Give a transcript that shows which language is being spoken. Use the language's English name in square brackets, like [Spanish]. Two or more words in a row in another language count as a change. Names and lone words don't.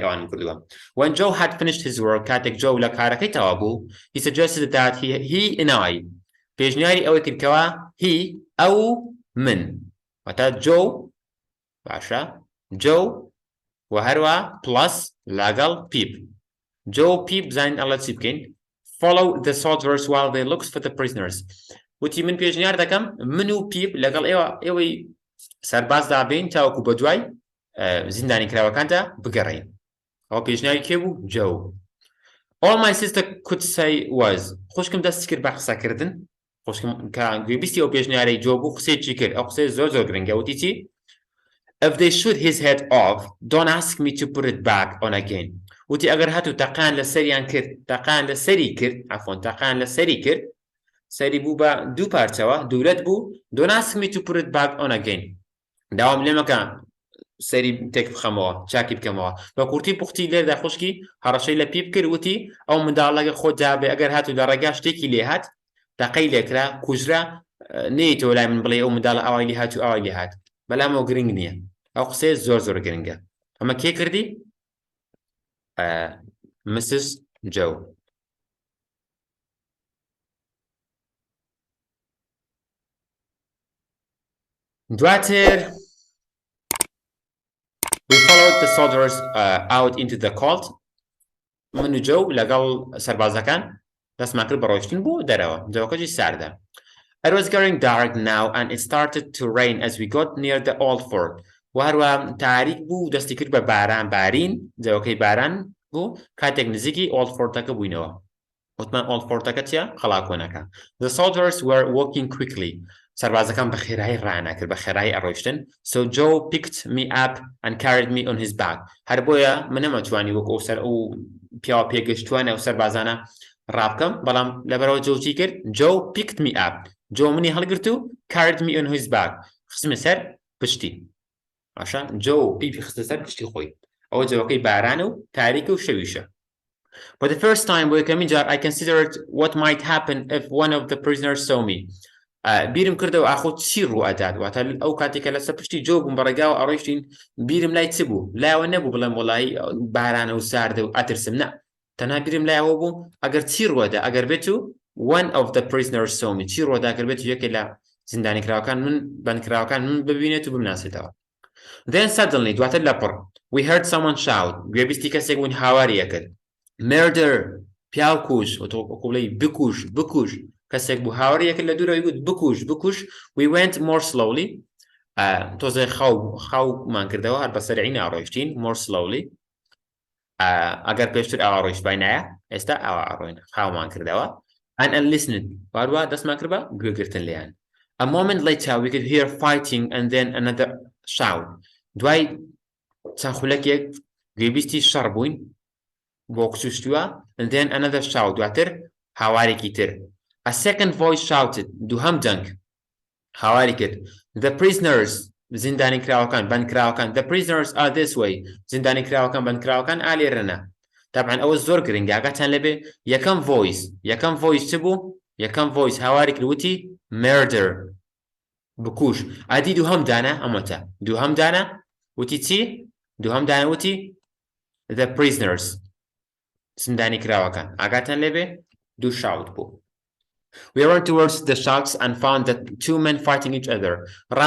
[Central Kurdish] ئەوان کردووە [English] when Joe had finished his work [Central Kurdish] کاتێک Joe لە کارەکەی تەوا بوو [English] he suggested that he and I [Central Kurdish] پێشنیاری ئەوەی کردکەوە he ئەو من واتە Joe باشە Joe و هەروە plus لەگەڵ Pip Joe Pip زانین ئەڵە چی بکەین [English] follow the soldiers while they looked for the prisoners [Central Kurdish] وتی من پێشنیار دەکەم من و Pip لەگەڵ ئێوەی سەربازدا بین تاوەکو بە دوای زیندانی کراوەکاندا بگەڕین ئەوە پێشنیاری کێ بوو Joe [English] all my sister could say was [Central Kurdish] خوشکم دەستی کرد بە قسەکردن خوشکم کە گوێبیستی ئەو پێشنیارەی Joe بوو قسەیەکی کرد ئەو قسەی زۆر گرنگە وتی چی [English] if they shoot his head off don't ask me to put it back on again [Central Kurdish] وتی ئەگەر هاتوو تەقان لە سەریان کرد تەقان لە سەری کرد عەفوەن تەقان لە سەری کرد سەری بوو بە دوو پارچەوە دوولەت بوو don't [English] ask me to put it back on again [Central Kurdish] داوام لێ مەکە سەری تێک بخەمەوە چاکی بکەمەوە بە کورتی پوختی لێردا خوشکی هەڕەشەی لە Pip کرد وتی ئەو منداڵەکە خۆت دابێ ئەگەر هاتوو لە ڕێگا شتێکی لێ هات تەقەی لێکرا کوژرا نەیتەوە لای من بڵێ ئەو منداڵە ئاوای لێ هات و ئاوای لێ هات بەڵام ئەو گرنگ نییە ئەو قسەیە زۆر گرنگە ئەمە کێ کردی Mrs. Joe دواتر [English] we followed the soldiers out into the cold [Central Kurdish] من و Joe لەگەڵ سەربازەکان دەستمان کرد بە ڕۆیشتن بۆ دەرەوە جەوەکەجی ساردا [English] It was getting dark now and it started to rain as we got near the old fort [Central Kurdish] و هەروە تاریک بوو دەستی کرد بە باران بارین جەوەکەی باران بوو کاتێک نزیکی [English] old fortەکە [Central Kurdish] بووینەوە وتمان [English] old fortەکە [Central Kurdish] چیە قەڵاکۆنەکە [English] The soldiers were walking quickly [Central Kurdish] سەربازەکان بە خێرایی ڕانەکرد بە خێرایی ئەڕۆیشتن [English] so Joe picked me up and carried me on his back [Central Kurdish] هەر بۆیە من نەمەتوانی وەکو سەر ئەو پیاوە پێگەشتوانە و سەربازانە ڕابکەم بەڵام لەبەرەوە Joe چی کرد [English] Joe picked me up [Central Kurdish] Joe منی هەڵگرت و [English] carried me on his back [Central Kurdish] خستمە سەر پشتی باشە Joe پیپی خستە سەر پشتی خۆی ئەوە جەوەکەی بارانە و تاریکە و شەویشە [English] For the first time [Central Kurdish] بۆ یەکەمین جار [English] I considered what might happen if one of the prisoners saw me [Central Kurdish] بیرم کردەوە ئاخۆ چی ڕوو ئەدات واتە ئەو کاتێکە لەسەر پشتی Joe بووم بەڕێگاوە ئەڕۆیشتین بیرم لای چ بوو لایەوە نەبوو بڵێم وەڵایی بارانە و ساردە و ئەترسم نە تەنها بیرم لایەوە بوو ئەگەر چی ڕووەدا ئەگەر بێت و [English] one of the prisoners saw me [Central Kurdish] چی ڕووەدا ئەگەر بێت یەکێ لە زیندانی کراوەکان من بەندکراوەکان من ببینێت و بمناسێتەوە [English] Then suddenly [Central Kurdish] دواتر لەپڕ [English] we heard someone shout [Central Kurdish] گوێبیستی کەسێک بوون هاواریە کرد murder پیاو کوش وەکوڵەی بکوش کەسێک بوو هاواری یەکرد لە دوورەوەی گوت بکوش [English] we went more slowly [Central Kurdish] تۆزێ خاومان کردەوە هەر بەسەرعی ناڕۆیشتین [English] more slowly [Central Kurdish] ئەگەر پێشتر ئەوە ڕۆیشت بای نایە ئێستا ئەوە ئەڕۆین خاومان کردەوە [English] and listened [Central Kurdish] واروە دەستمان کرد بە گوێگرتن لێیان [English] a moment later we could hear fighting and then another [Central Kurdish] shout دوای چەند خولەکێک گوێبیستی شەڕ بووین بۆ قسوشتووە [English] and then another shout [Central Kurdish] دواتر هاوارێکی تر [English] A second voice shouted [Central Kurdish] دووهەم دەنگ هاواری کرد [English] The prisoners [Central Kurdish] زیندانی کراوەکان بەندکراوەکان [English] The prisoners are this way [Central Kurdish] زیندانی کراوەکان بەندکراوەکان ئالێرەنە طبعا ئەوە زۆر گرنگە ئاگاتان لەبێ یەکەم voice چ بوو یەکەم voice هاواری کرد وتی murder بکوش ئادی دووهەم دانە ئەمەتە دووهەم دانە وتی چی دووهەم دانە وتی [English] The prisoners [Central Kurdish] زیندانی کراوەکان ئاگاتان لەبێ دوو شاوت بوو [English] We ran towards the shouts and found that two men fighting each other.